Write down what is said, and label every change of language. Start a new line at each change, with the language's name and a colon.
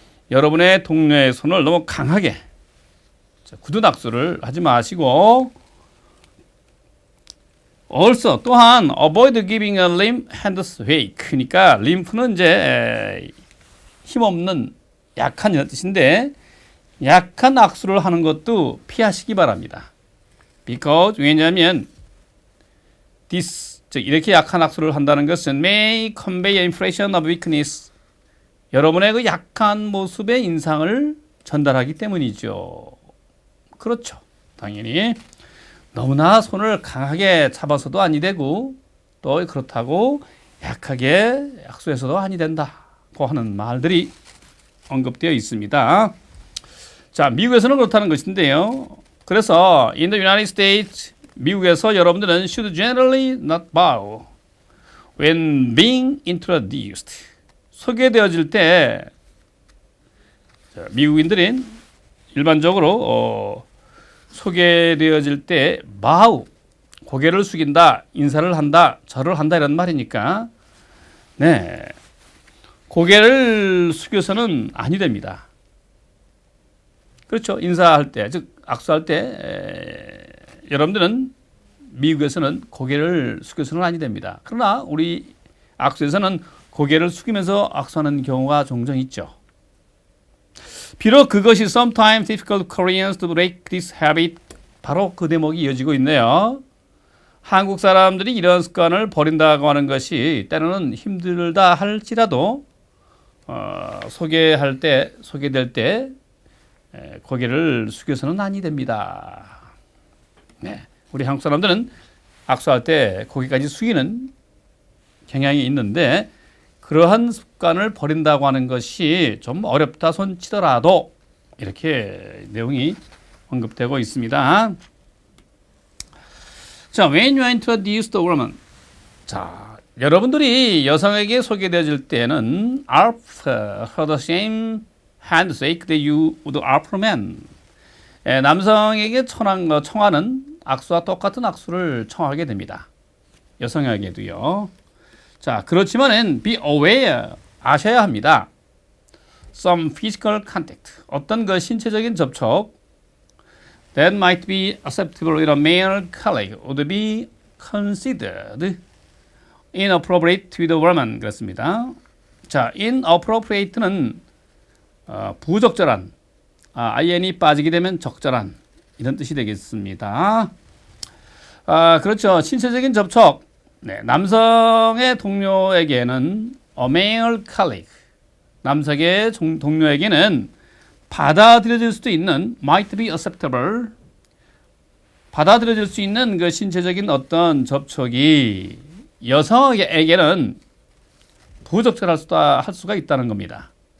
Korean: 여러분의 동료의 손을 너무 강하게 굳은 악수를 하지 마시고, also 또한
English: avoid giving a limp hand shake.
Korean: 그러니까 림프는 이제 힘없는 약한 이런 뜻인데, 약한 악수를 하는 것도 피하시기 바랍니다.
English: because 왜냐하면 this
Korean: 즉 이렇게 약한 악수를 한다는 것은
English: may convey an impression of weakness.
Korean: 여러분의 그 약한 모습의 인상을 전달하기 때문이죠. 그렇죠. 당연히 너무나 손을 강하게 잡아서도 아니 되고, 또 그렇다고 약하게 악수해서도 아니 된다고 하는 말들이 언급되어 있습니다. 자, 미국에서는 그렇다는 것인데요.
English: 그래서 in the United States,
Korean: 미국에서 여러분들은
English: should generally not bow when being introduced.
Korean: 소개되어질 때, 미국인들은 일반적으로 소개되어질 때 bow, 고개를 숙인다, 인사를 한다, 절을 한다 이런 말이니까, 네, 고개를 숙여서는 아니 됩니다. 그렇죠. 인사할 때, 즉 악수할 때 여러분들은 미국에서는 고개를 숙여서는 아니 됩니다. 그러나 우리 악수에서는 고개를 숙이면서 악수하는 경우가 종종 있죠. 비록 그것이
English: sometimes difficult for Koreans to break this habit.
Korean: 바로 그 대목이 이어지고 있네요. 한국 사람들이 이런 습관을 버린다고 하는 것이 때로는 힘들다 할지라도 소개될 때 고개를 숙여서는 아니 됩니다. 네, 우리 한국 사람들은 악수할 때 고개까지 숙이는 경향이 있는데, 그러한 습관을 버린다고 하는 것이 좀 어렵다 손치더라도 이렇게 내용이 언급되고 있습니다.
English: 자, when you are introduced to a woman.
Korean: 자, 여러분들이 여성에게 소개되어질 때는
English: offer the same handshake that you would offer men.
Korean: 남성에게 청하는 악수와 똑같은 악수를 청하게 됩니다. 여성에게도요. 자, 그렇지만은 be aware, 아셔야 합니다.
English: Some physical contact,
Korean: 어떤 그 신체적인 접촉
English: that might be acceptable with a male colleague would be considered inappropriate with a woman.
Korean: 그렇습니다. 자, inappropriate는 부적절한, in이 빠지게 되면 적절한 이런 뜻이 되겠습니다. 그렇죠. 신체적인 접촉, 네, 남성의 동료에게는 a male colleague, 남성의 동료에게는 받아들여질 수도 있는 might be acceptable, 받아들여질 수 있는 그 신체적인 어떤 접촉이 여성에게는 부적절할 수가 있다는 겁니다.